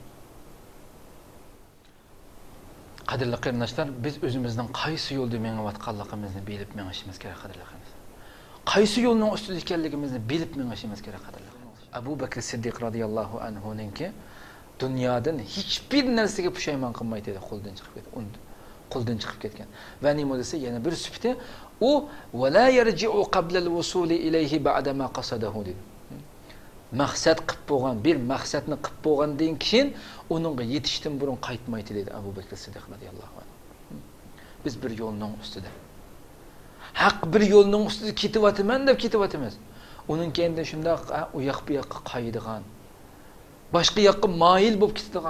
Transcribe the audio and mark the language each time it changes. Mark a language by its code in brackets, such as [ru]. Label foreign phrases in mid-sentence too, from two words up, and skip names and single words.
[uz] Qadrli qarindoshlar, biz o'zimizning qaysi yo'lda mengayotganligimizni bilib mengishimiz kerak qadrli qarindoshlar. Qaysi yo'lning ustida ekanligimizni bilib mengishimiz kerak qadrli qarindoshlar. Abu Bakr Siddiq [ar] رضي الله عنه [uz] dunyodan hiçbir narsaga pushaymon qilmaydi dedi, qo'ldan chiqib ketgan. Va nima desa yana bir sifati u [ar] ولا يرجع قبل الوصول إليه بعد ما قصده dedi. [uz] Maqsad qilib bo'lgan, bir maqsadni qilib bo'lgandan keyin uningga yetishdan burun qaytmaydi dedi Abu Bakr Siddiq [ar] رضي الله عنه. [uz] Biz bir yo'lning ustida. Haq bir yo'lning ustida ketyapman deb ketyapmiz. Uning keyinda shunday u yoq bu yoqqa qaydigan, boshqa yoqqa moyil bo'lib ketadigan.